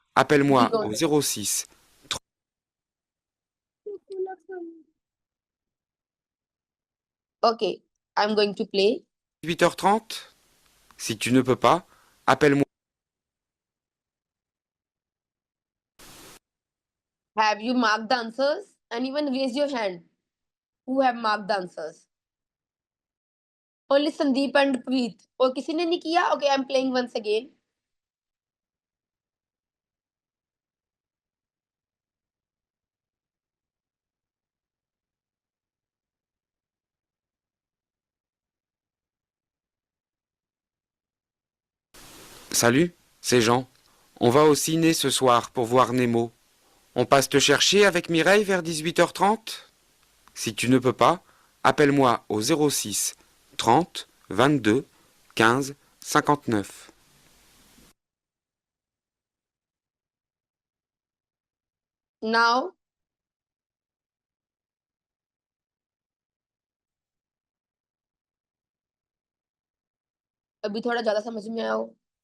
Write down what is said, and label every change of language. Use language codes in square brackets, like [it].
[fr] appelle-moi [en] we don't [fr] au 06 [en] Okay, I'm going to play. [fr] 18h30. Si tu ne peux pas, appelle-moi. [en] Have you marked the answers? Anyone raise your hand who have marked the answers? Only Sandeep and Preet. [hi] और किसी ने नहीं किया? [en] Okay, I'm playing once again. [fr] Salut, c'est Jean. On va au ciné ce soir pour voir Nemo. On passe te chercher avec Mireille vers 18h30? Si tu ne peux pas, appelle-moi au 06 30 22 15 59. [hi] Now, अभी थोड़ा ज्यादा समझ में आया हो?